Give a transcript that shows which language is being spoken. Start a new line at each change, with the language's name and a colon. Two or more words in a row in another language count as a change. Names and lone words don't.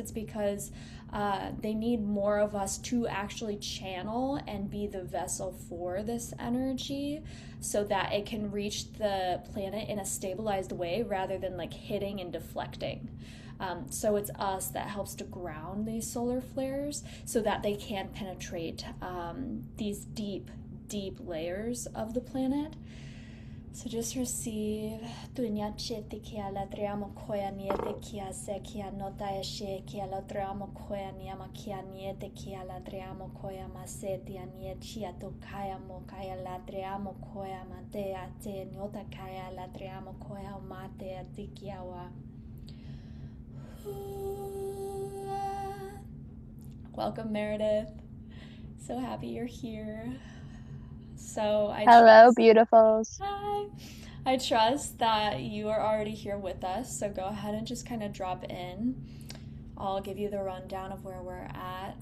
English: It's because they need more of us to actually channel and be the vessel for this energy so that it can reach the planet in a stabilized way rather than like hitting and deflecting. So it's us that helps to ground these solar flares so that they can penetrate these deep layers of the planet. So just receive. Tunya chete kia la triamo koya niete kia se kia nota eshe kia la triamo koya niama kia niete kia la triamo koya maseti anie chia to kaya mo kaya la triamo koya mate ate nota kaya la triamo koya mate atikiawa. Welcome, Meredith. So happy you're here. So I Hello, trust. beautifuls. Hi. I trust that you are already here with us. So go ahead and just kind of drop in. I'll give you the rundown of where we're at.